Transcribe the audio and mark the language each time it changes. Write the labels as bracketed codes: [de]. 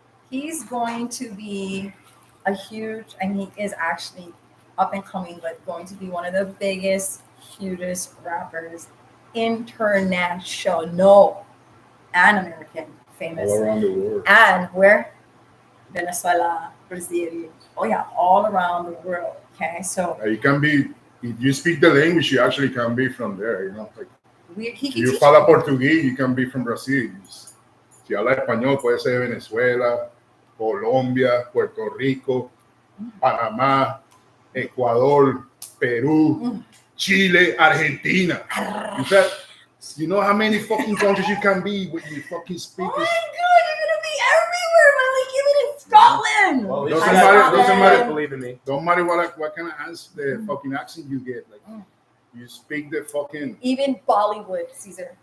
[en] He's going to be a huge, and he is actually up and coming, but going to be one of the biggest, hugest rappers, international and American, famous. All around the world. And where? Venezuela, Brazil. Oh yeah, all around the world. Okay, so You can be if you speak the language, you actually can be from there. Like he can you teach [pt] fala Portugués, [en] you can be from Brazil. [es] Si habla español, puede ser de Venezuela, Colombia, Puerto Rico, Panamá, Ecuador, Peru, Chile, Argentina. [en] In fact, you know how many fucking countries you can be when you fucking speak? Oh my god, you're gonna be everywhere, Malik, even in Scotland. Doesn't matter. Believe in me. Don't matter what kind of the fucking accent you get. Like you speak the fucking Even Bollywood, Caesar.